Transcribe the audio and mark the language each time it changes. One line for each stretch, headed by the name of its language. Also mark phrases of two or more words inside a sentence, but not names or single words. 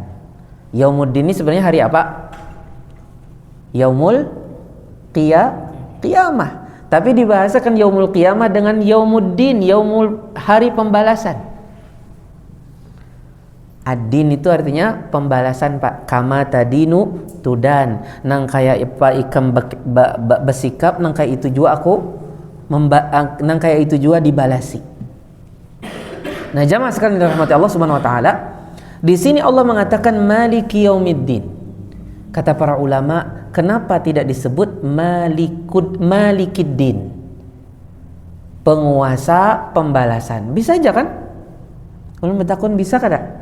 Indonesian: Yaumuddin ini sebenarnya hari apa?
Arabic: Yaumul qiyamah.
Indonesian: Tapi dibahasakan
Arabic: yaumul qiyamah
Indonesian: dengan yaumuddin, hari pembalasan. Ad-din itu artinya pembalasan, Pak.
Arabic: Kama tadinu tudan.
Banjar: Nang kaya ipa ikam bersikap, nang kaya itu juga nang kaya itu juga dibalasi.
Indonesian: Nah, jamaah sekalian dirahmati Allah
Arabic: Subhanahu wa taala,
Indonesian: di sini Allah mengatakan
Arabic: Maliki Yaumiddin.
Indonesian: Kata para ulama, kenapa tidak disebut Malikiddin? Penguasa pembalasan. Bisa aja kan?
Banjar: Kalau bertakun bisa kada?